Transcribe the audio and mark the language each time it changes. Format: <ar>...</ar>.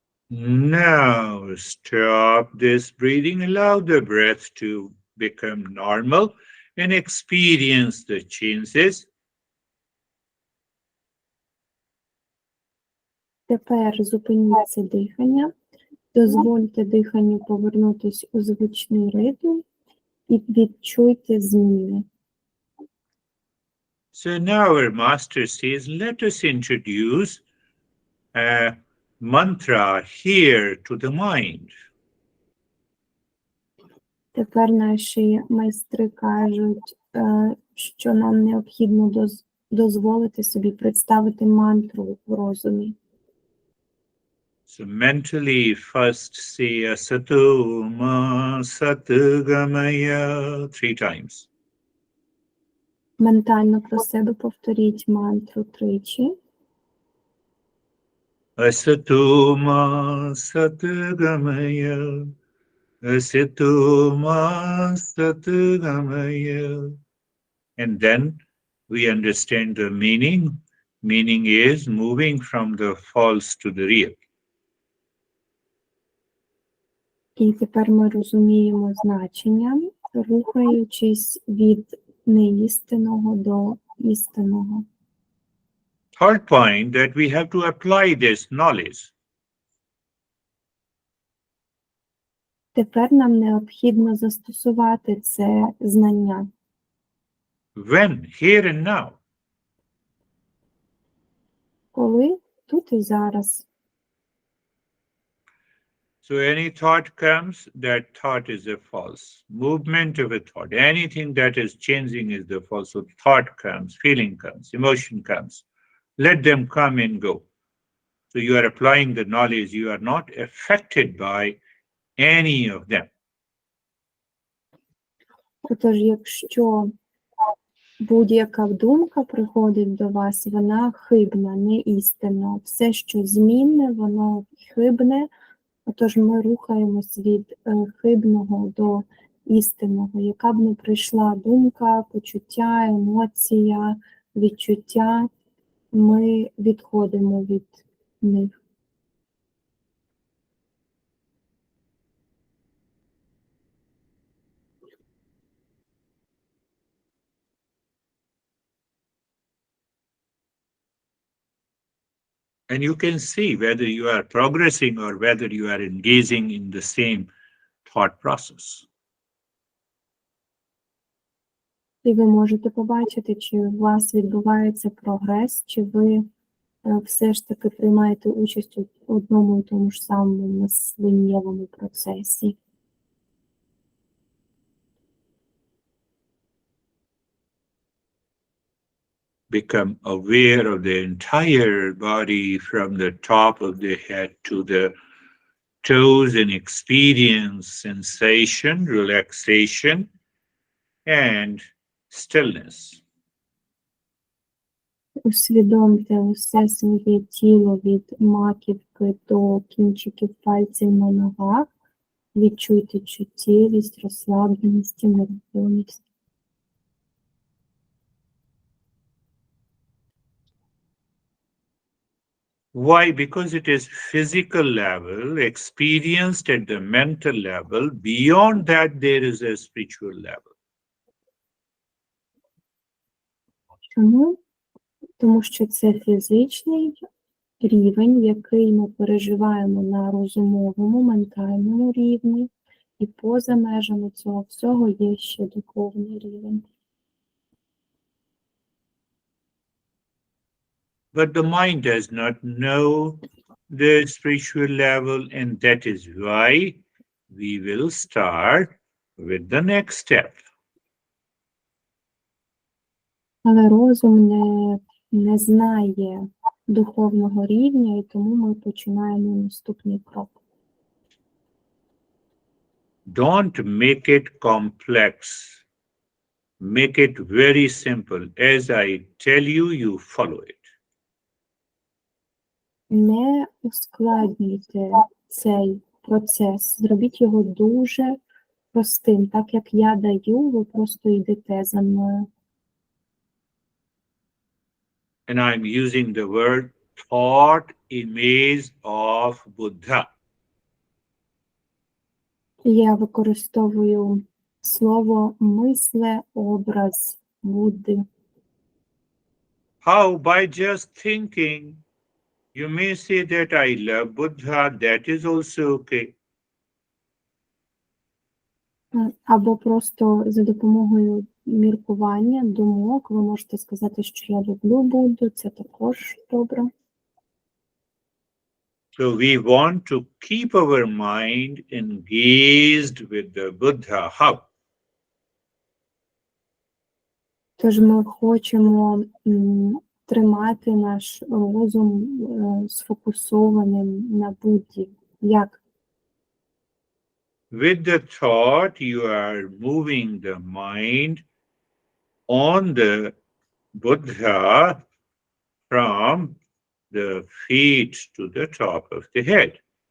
<en>Now stop this breathing. Allow the breath to become normal and experience the changes.</en> <uk>Тепер зупиніть це дихання, дозвольте диханню повернутися у звичний ритм і відчуйте зміни.</uk> <en>So now our master says, let us introduce a mantra here to the mind.</en> <uk>Тепер наші майстри кажуть, що нам необхідно дозволити собі представити мантру в розумі.</uk> <en>So mentally first say</en> <sa>Asato Ma Satgamaya</sa> <en>3 times.</en> <uk>Ментально про себе повторіть мантру 3.</uk> <sa>Asato Ma Satgamaya, Asato Ma Satgamaya.</sa> <en>And then we understand the meaning. Meaning is moving from the false to the real.</en> <uk>І тепер ми розуміємо значення, рухаючись від неістинного до істинного.</uk> <en>Third point, that we have to apply this knowledge.</en> <uk>Тепер нам необхідно застосувати це знання.</uk> <en>When? Here and now.</en> <uk>Коли? Тут і зараз.</uk> <en>So any thought comes, that thought is a false. Movement of a thought, anything that is changing is the false. So thought comes, feeling comes, emotion comes. Let them come and go. So you are applying the knowledge. You are not affected by any of them.</en> <uk>Отож, якщо будь-яка думка приходить до вас, вона хибна, не істинна. Все, що змінне, воно хибне. Отож, ми рухаємось від хибного до істинного. Яка б не прийшла думка, почуття, емоція, відчуття, ми відходимо від них.</uk> <en>And you can see whether you are progressing or whether you are engaging in the same thought process.</en> <uk>І ви можете побачити, чи у вас відбувається прогрес, чи ви все ж таки приймаєте участь у одному і тому ж самому мисленнєвому процесі.</uk> <en>Become aware of the entire body from the top of the head to the toes and experience sensation, relaxation, and stillness.</en> <uk>Усвідомте усе своє тіло від маківки до кінчиків пальців на ногах Відчуйте чуттєвість, розслабленість і миротворність.</uk> <en>Why? Because it is physical level, experienced at the mental level. Beyond that, there is a spiritual level.</en> <uk>Чому? Тому що це фізичний рівень, який ми переживаємо на розумовому, ментальному рівні, і поза межами цього всього є ще духовний рівень.</uk> <en>But the mind does not know the spiritual level, and that is why we will start with the next step.</en> <uk>Але розум не знає духовного рівня, і тому ми починаємо наступний крок.</uk> <en>Don't make it complex. Make it very simple. As I tell you, you follow it.</en> <uk>Не ускладнюйте цей процес, зробіть його дуже простим. Так як я даю, ви просто йдете за мною.</uk> <en>And I'm using the word thought image of Buddha.</en> <uk>Я використовую слово мисле, образ Будди.</uk> <en>How? By just thinking. You may say that I love Buddha, that is also okay.</en> <uk>Або просто за допомогою міркування, думок, ви можете сказати, що я люблю Будду, це також добре.</uk> <en>So we want to keep our mind engaged with the Buddha. How?</en> <uk>Тож ми хочемо тримати наш розум сфокусованим на Будді. Як?</uk> <en>With the thought, you are moving the mind on the Buddha from the feet to the top of the head.</en>